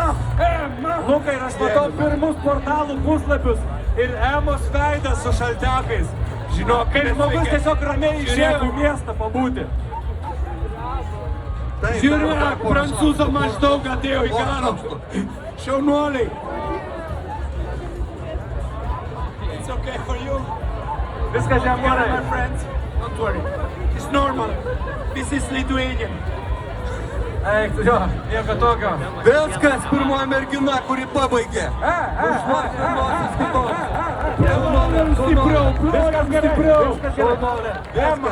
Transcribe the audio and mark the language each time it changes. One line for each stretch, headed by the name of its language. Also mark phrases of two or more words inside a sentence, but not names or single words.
Lithuanian: Lukai, ir aš matau pirmus portalų puslapius ir Emos veidas su šaltekais. Žinok, Kaip žmogus tiesiog ramiai išėjo į miestą pabūti. Žiūrėk, prancūzą maždaug atėjo į karą. Šaunuoliai.
English: It's okay for you.
Lithuanian: Viskas jam gerai.
English: My friends, don't worry. It's normal. This is Lithuania.
Lithuanian: Eik, jo, nieko tokio. Viskas, pirmoji mergina, kuri pabaigė. Stipriau, Viskas gerai, viskas gerai. Ema,